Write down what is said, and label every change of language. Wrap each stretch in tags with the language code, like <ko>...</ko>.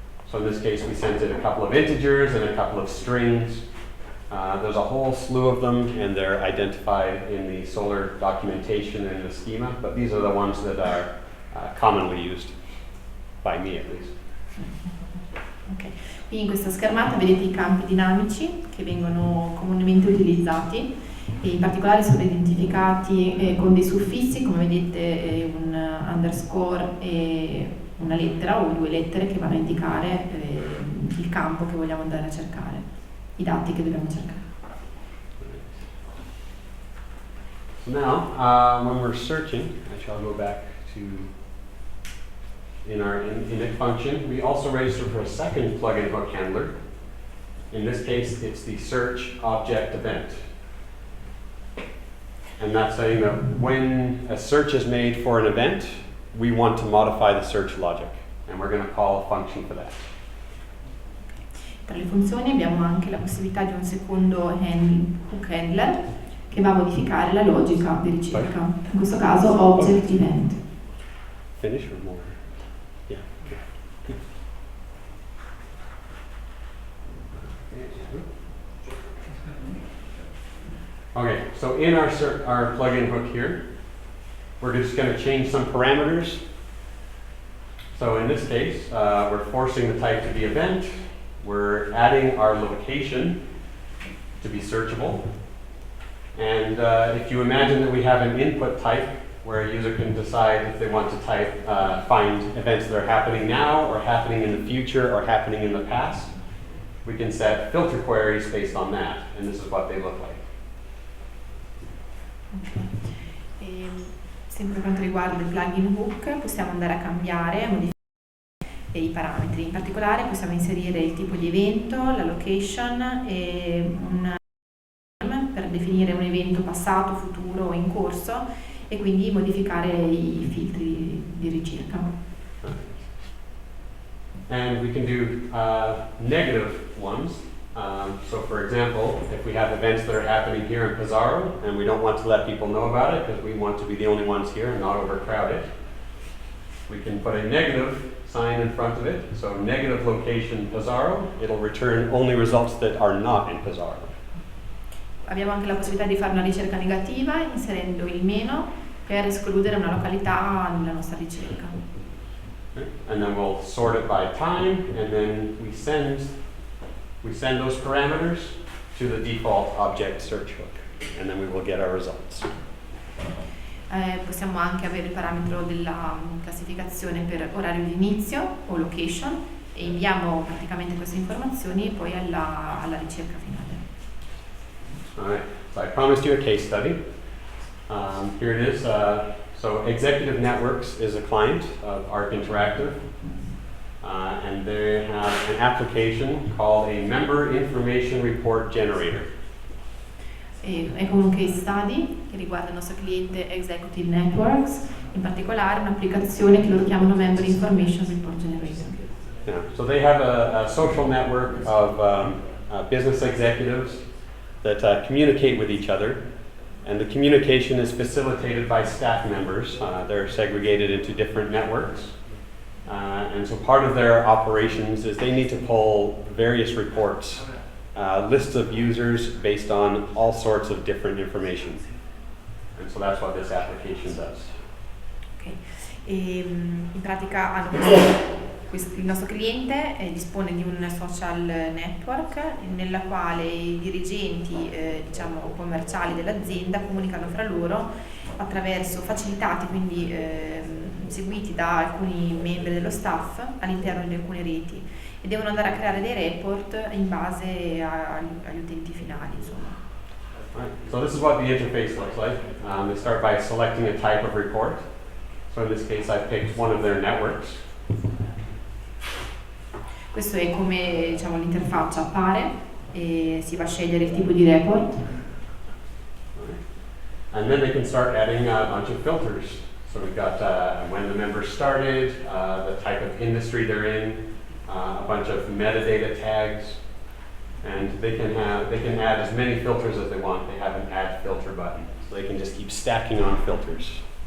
<en>So in this case, we sent it a couple of integers and a couple of strings. There's a whole slew of them, and they're identified in the Solar documentation and the schema, but these are the ones that are commonly used, by me at least. Okay.</en> <it>Qui in questa schermata vedete i campi dinamici che vengono comunemente utilizzati, e in particolare sono identificati con dei suffissi, come vedete un underscore e una lettera o due lettere che vanno a indicare il campo che vogliamo andare a cercare, i dati che dobbiamo cercare.</it> <en>So now, when we're searching, I shall go back to in our init function, we also register for a second plugin hook handler. In this case, it's the search object event. And that's saying that when a search is made for an event, we want to modify the search logic, and we're going to call a function for that.</en> <it>Tra le funzioni abbiamo anche la possibilità di un secondo hook handler che va a modificare la logica di ricerca. In questo caso object event.</it> <en>Finish or more? Yeah. Okay, so in our plugin hook here, we're just going to change some parameters. So in this case, we're forcing the type to be event. We're adding our location to be searchable. And if you imagine that we have an input type where a user can decide if they want to find events that are happening now or happening in the future or happening in the past, we can set filter queries based on that, and this is what they look like.</en> <it>Sempre per quanto riguarda il plugin hook, possiamo andare a cambiare, a modificare i parametri. In particolare possiamo inserire il tipo di evento, la location e un per definire un evento passato, futuro o in corso, e quindi modificare i filtri di ricerca.</it> <en>And we can do negative ones. So for example, if we have events that are happening here in Pesaro and we don't want to let people know about it because we want to be the only ones here and not overcrowd it, we can put a negative sign in front of it. So negative location Pesaro, it'll return only results that are not in Pesaro.</en> <it>Abbiamo anche la possibilità di fare una ricerca negativa inserendo il meno per escludere una località nella nostra ricerca.</it> <en>Okay. And then we'll sort it by time, and then we send those parameters to the default object search hook, and then we will get our results.</en> <it>Possiamo anche avere il parametro della classificazione per orario di inizio o location e inviamo praticamente queste informazioni poi alla ricerca finale.</it> <en>Alright, so I promised you a case study. Here it is. So Executive Networks is a client of ARC Interactive, and they have an application called a Member Information Report Generator.</en> <it>È come un case study che riguarda il nostro cliente Executive Networks, in particolare un'applicazione che loro chiamano Member Information Report Generator.</it> <en>Yeah, so they have a social network of business executives that communicate with each other, and the communication is facilitated by staff members. They're segregated into different networks, and so part of their operations is they need to pull various reports, lists of users based on all sorts of different information, and so that's what this application does. Okay.</en> <it>In pratica hanno il nostro cliente dispone di un social network nella quale i dirigenti diciamo commerciali dell'azienda comunicano fra loro attraverso facilitati, quindi seguiti da alcuni membri dello staff all'interno di alcune reti, e devono andare a creare dei report in base agli utenti finali, insomma.</it> <en>Right. So this is what the interface looks like. They start by selecting a type of report. So in this case I picked one of their networks.</en> <it>Questo è come, diciamo, l'interfaccia appare e si va a scegliere il tipo di report.</it> <en>And then they can start adding a bunch of filters. So we've got when the member started, the type of industry they're in, a bunch of metadata tags, and they can add as many filters as they want. They have an add filter button, so they can just keep stacking on filters.</en>